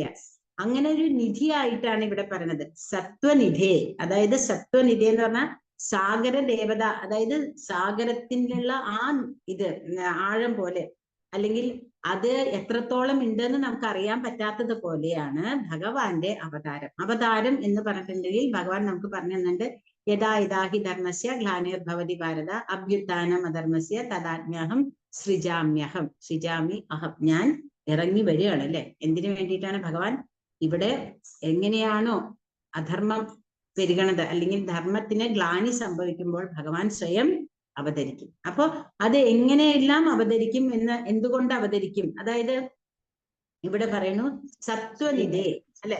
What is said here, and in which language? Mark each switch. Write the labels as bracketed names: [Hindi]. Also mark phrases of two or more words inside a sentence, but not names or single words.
[Malayalam] അങ്ങനെ ഒരു നിധിയായിട്ടാണ് ഇവിടെ പറയുന്നത്. സത്വനിധേ, അതായത് സത്വനിധി എന്ന് പറഞ്ഞാൽ സാഗര ദേവത, അതായത് സാഗരത്തിനുള്ള ആ ഇത് ആഴം പോലെ, അല്ലെങ്കിൽ അത് എത്രത്തോളം ഉണ്ടെന്ന് നമുക്ക് അറിയാൻ പറ്റാത്തത് പോലെയാണ് ഭഗവാന്റെ അവതാരം. അവതാരം എന്ന് പറഞ്ഞിട്ടുണ്ടെങ്കിൽ ഭഗവാൻ നമുക്ക് പറഞ്ഞു തന്നുണ്ട്, [Sanskrit] യഥാ യഥാഹി ധർമ്മസ്യ ഗ്ലാനിർഭവതി ഭാരത അഭ്യുത്ഥാനം അധർമ്മസ്യ തദാജ്ഞാഹം സൃജാമ്യഹം സൃജാമി അഹം. [Malayalam] ഞാൻ ഇറങ്ങി വരികയാണ്, അല്ലെ? എന്തിനു വേണ്ടിയിട്ടാണ് ഭഗവാൻ ഇവിടെ? എങ്ങനെയാണോ അധർമ്മം പെരുകണത്, അല്ലെങ്കിൽ ധർമ്മത്തിന് ഗ്ലാനി സംഭവിക്കുമ്പോൾ ഭഗവാൻ സ്വയം അവതരിക്കും. അപ്പൊ അത് എങ്ങനെയെല്ലാം അവതരിക്കും എന്ന്, എന്തുകൊണ്ട് അവതരിക്കും, അതായത് ഇവിടെ പറയുന്നു സത്വനിധേ, അല്ലെ?